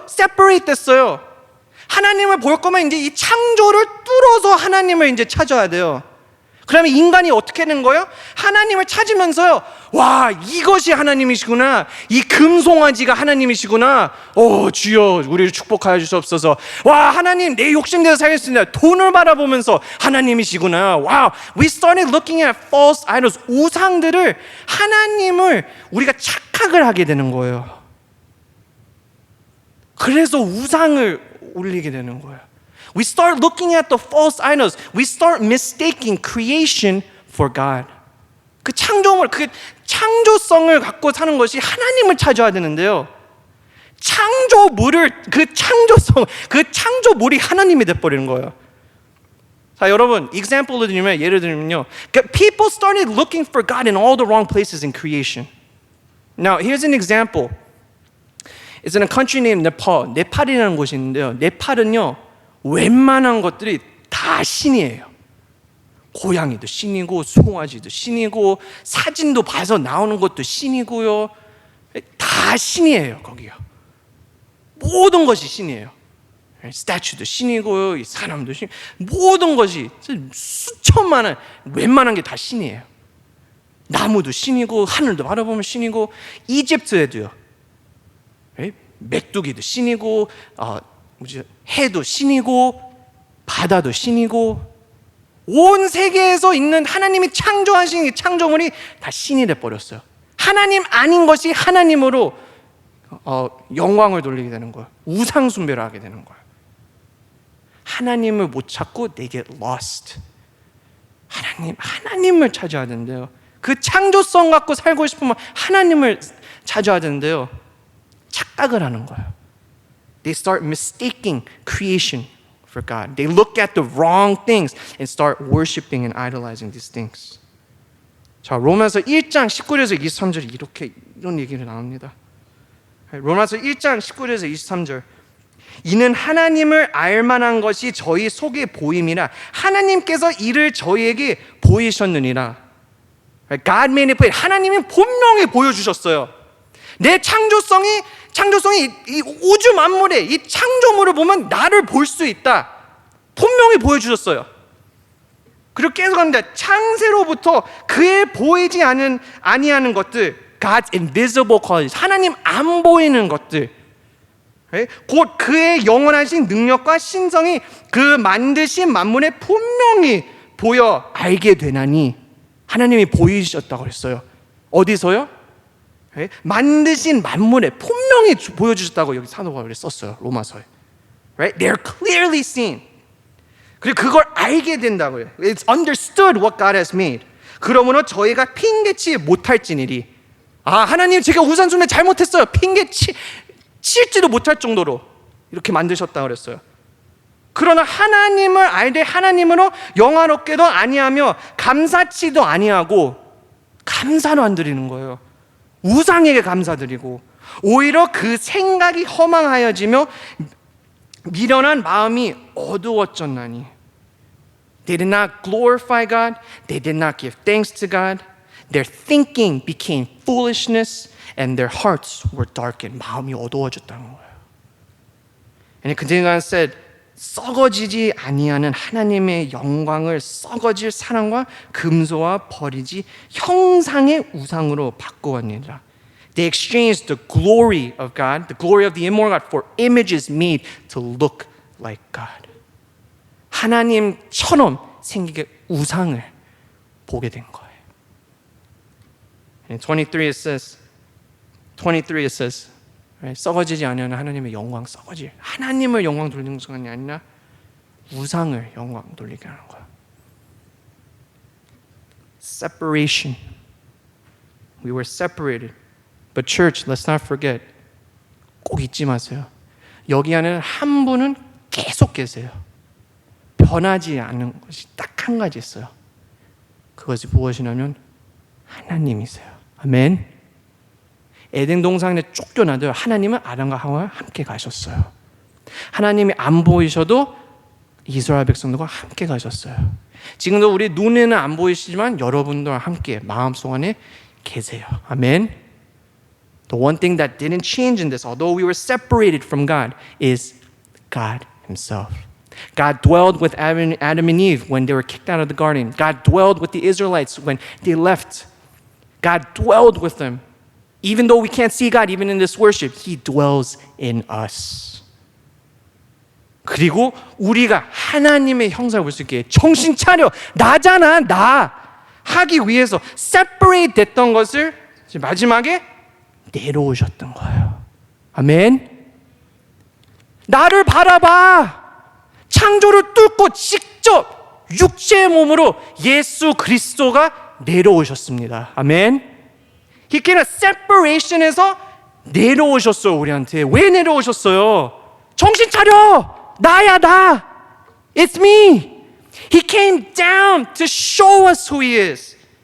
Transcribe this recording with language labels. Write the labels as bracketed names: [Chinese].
[Korean] separate 됐어요. 하나님을 볼 거면 이제 이 창조를 뚫어서 하나님을 이제 찾아야 돼요. 그러면 인간이 어떻게 되는 거예요? 하나님을 찾으면서요, 와, 이것이 하나님이시구나. 이 금송아지가 하나님이시구나. 주여, 우리를 축복하여 주시옵소서. 와, 하나님, 내 욕심대로 살겠습니다. 돈을 바라보면서 하나님이시구나. [English] 와, we started looking at false idols. [Korean] 우상들을, 하나님을 우리가 착각을 하게 되는 거예요. 그래서 우상을 올리게 되는 거예요. [English] We start looking at the false idols. We start mistaking creation for God. [Korean] 그 창조물, 그 창조성을 갖고 사는 것이 하나님을 찾아야 되는데요. 창조물을, 그 창조성, 그 창조물이 하나님이 돼버리는 거예요. 자, 여러분, example로 드리면, 예를 들면요, [English] people started looking for God in all the wrong places in creation. Now, here's an example. It's in a country named Nepal. [Korean] 네팔이라는 곳이 있는데요. 네팔은요, 웬만한 것들이 다 신이에요. 고양이도 신이고 송아지도 신이고 사진도 봐서 나오는 것도 신이고요. 다 신이에요. 거기요. 모든 것이 신이에요. 스태츄도 신이고요. 이 사람도 신, 모든 것이 수천만은 웬만한 게 다 신이에요. 나무도 신이고 하늘도 바라보면 신이고, 이집트에도요. 메뚜기도 신이고 해도 신이고 바다도 신이고, 온 세계에서 있는 하나님이 창조하신 창조물이 다 신이 돼버렸어요. 하나님 아닌 것이 하나님으로 영광을 돌리게 되는 거예요. 우상 숭배를 하게 되는 거예요. 하나님을 못 찾고 [English] they get lost. [Korean] 하나님을 찾아야 되는데요. 그 창조성 갖고 살고 싶으면 하나님을 찾아야 되는데요, 착각을 하는 거예요. [English] They start mistaking creation for God. They look at the wrong things and start worshiping and idolizing these things. [Korean] 자, 로마서 1장 19절에서 23절에 이런 얘기를 나옵니다. 로마서 1장 19절에서 23절. 이는 하나님을 알만한 것이 저희 속에 보임이라 하나님께서 이를 저희에게 보이셨느니라. [English] God made it plain. [Korean] 하나님이 분명히 보여주셨어요. 내 창조성이 이 우주 만물의 이 창조물을 보면 나를 볼 수 있다. 분명히 보여주셨어요. 그리고 계속 합니다. 창세로부터 그의 보이지 아니하는 것들, [English] God's invisible qualities, [Korean] 하나님 안 보이는 것들, 곧 그의 영원하신 능력과 신성이 그 만드신 만물에 분명히 보여 알게 되나니. 하나님이 보이셨다고 그랬어요. 어디서요? 만드신 만물에 분명히 보여주셨다고 여기 사도 바울이 썼어요. 로마서에. [English] Right? They're clearly seen. [Korean] 그리고 그걸 알게 된다고요. [English] It's understood what God has made. [Korean] 그러므로 저희가 핑계치 못할지니리. 하나님 제가 우상숭배 잘못했어요. 칠지도 못할 정도로 이렇게 만드셨다고 그랬어요. 그러나 하나님을 알되 하나님으로 영화롭게도 아니하며 감사치도 아니하고, 감사도 안 드리는 거예요. 우상에게 감사드리고 오히려 그 생각이 허망하여지며 미련한 마음이 어두워졌나니. [English] They did not glorify God. They did not give thanks to God. Their thinking became foolishness and their hearts were darkened. [Korean] 마음이 어두워졌다는 거예요. [English] And it continued and said, [Korean] 썩어지지 아니하는 하나님의 영광을 썩어질 사랑과 금소와 버리지 형상의 우상으로 바꾸었느니라. [English] They exchanged the glory of God, the glory of the immortal God, for images made to look like God. [Korean] 하나님처럼 생기게 우상을 보게 된 거예요. [English] In 23 it says, right? [Korean] 썩어지지 않으면 하나님의 영광 썩어질, 하나님을 영광 돌리는 것이 아니라 우상을 영광 돌리게 하는 거야. [English] Separation. We were separated. But church, let's not forget. [Korean] 꼭 잊지 마세요. 여기 안에는 한 분은 계속 계세요. 변하지 않는 것이 딱 한 가지 있어요. 그것이 무엇이냐면 하나님이세요. 아멘. 에덴 동산에 쫓겨나도 하나님은 아담과 하와와 함께 가셨어요. 하나님이 안 보이셔도 이스라엘 백성들과 함께 가셨어요. 지금도 우리 눈에는 안 보이시지만 여러분들과 함께 마음속 안에 계세요. 아멘. [English] The one thing that didn't change in this, although we were separated from God, is God Himself. God dwelled with Adam and Eve when they were kicked out of the garden. God dwelled with the Israelites when they left. God dwelled with them. Even though we can't see God, even in this worship, He dwells in us. [Korean] 그리고 우리가 하나님의 형상을 볼 수 있게 정신 차려, 나잖아, 나 하기 위해서 separate 됐던 것을 마지막에 내려오셨던 거예요. 아멘. 나를 바라봐. 창조를 뚫고 직접 육체의 몸으로 예수 그리스도가 내려오셨습니다. 아멘. [English] He came at separation에서 [Korean] 내려오셨어요. 우리한테. 왜 내려오셨어요? 정신 차려. 나야, 나. [English] It's me. He came down to show us who He is.